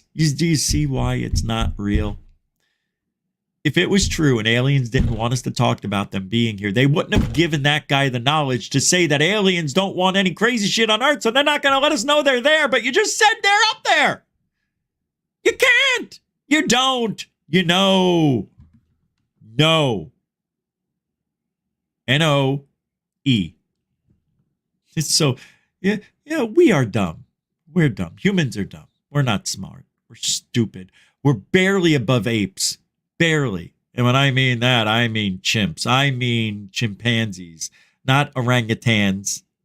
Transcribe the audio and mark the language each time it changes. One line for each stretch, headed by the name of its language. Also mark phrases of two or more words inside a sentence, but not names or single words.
English: Do you see why it's not real? If it was true and aliens didn't want us to talk about them being here, they wouldn't have given that guy the knowledge to say that aliens don't want any crazy shit on Earth, so they're not going to let us know they're there. But you just said they're up there. You can't. You don't. You know. No. N-O-E. It's so, yeah, we are dumb. We're dumb. Humans are dumb. We're not smart. We're stupid. We're barely above apes. Barely. And when I mean that, I mean chimps. I mean chimpanzees, not orangutans.